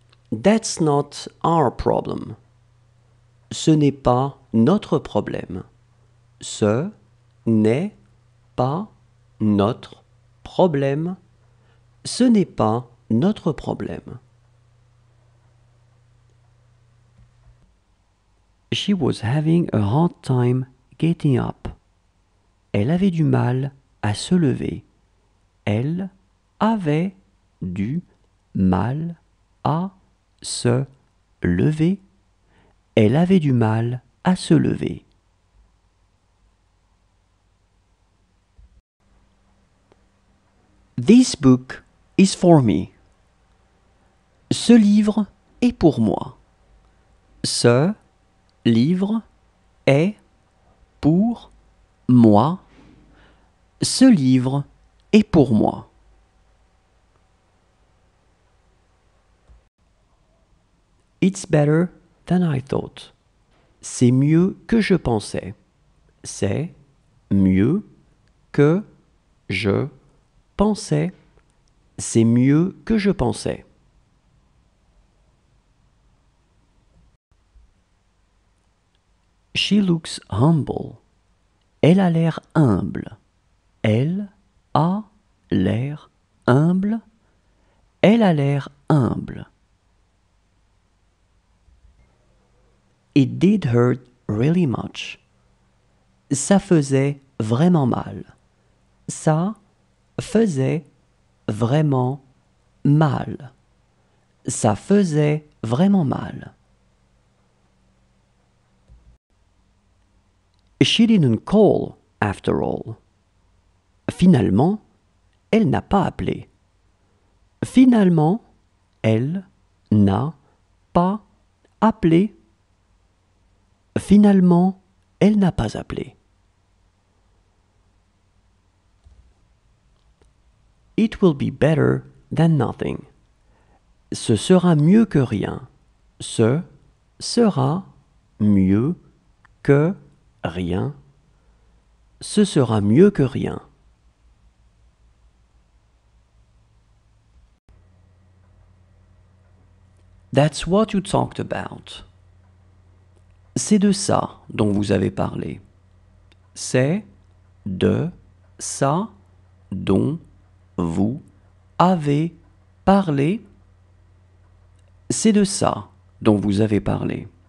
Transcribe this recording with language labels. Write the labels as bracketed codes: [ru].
[en] That's not our problem. [fr] Ce n'est pas notre problème. Ce n'est pas notre problème. Ce n'est pas notre problème. [en] She was having a hard time getting up. [fr] Elle avait du mal à se lever. Elle avait du mal à se lever. Elle avait du mal à se lever. [en] This book is for me. [fr] Ce livre est pour moi. Ce livre est pour moi. Ce livre est pour moi. [en] It's better than I thought. [fr] C'est mieux que je pensais. C'est mieux que je pensais. C'est mieux que je pensais. [en] She looks humble. [fr] Elle a l'air humble. Elle a l'air humble. Elle a l'air humble. [en] It did hurt really much. [fr] Ça faisait vraiment mal. Ça faisait vraiment mal. Ça faisait vraiment mal. [en] She didn't call, after all. [fr] Finalement, elle n'a pas appelé. Finalement, elle n'a pas appelé. Finalement, elle n'a pas appelé. [en] It will be better than nothing. [fr] Ce sera mieux que rien. Ce sera mieux que rien. Ce sera mieux que rien. [en] That's what you talked about. [fr] C'est de ça dont vous avez parlé. C'est de ça dont vous avez parlé. C'est de ça dont vous avez parlé.